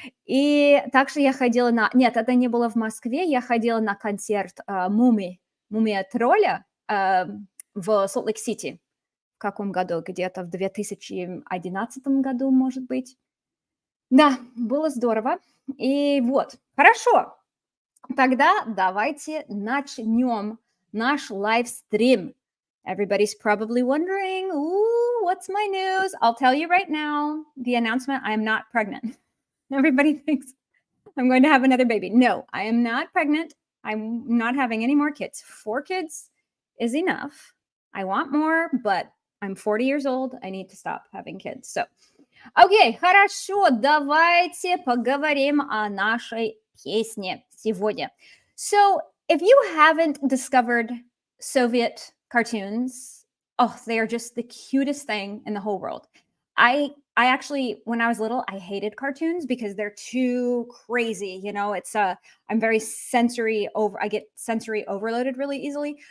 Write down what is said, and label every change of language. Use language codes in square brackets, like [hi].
[ru] И также я ходила на... Нет, это не было в Москве, я ходила на концерт Мумия-тролля в Солт-Лейк-Сити. В каком году? Где-то в 2011 году, может быть. Да, было здорово. И вот, хорошо. Тогда давайте начнем наш лайвстрим. [en] Everybody's probably wondering, ooh, what's my news? I'll tell you right now, the announcement, I'm not pregnant. Everybody thinks I'm going to have another baby. No, I am not pregnant. I'm not having any more kids. 4 kids is enough. I want more, but I'm 40 years old. I need to stop having kids. [ru] So, окей, хорошо, давайте поговорим о нашей песне сегодня. [en] So, if you haven't discovered Soviet cartoons, they are just the cutest thing in the whole world. I actually, when I was little, I hated cartoons because they're too crazy. You know, I'm very I get sensory overloaded really easily.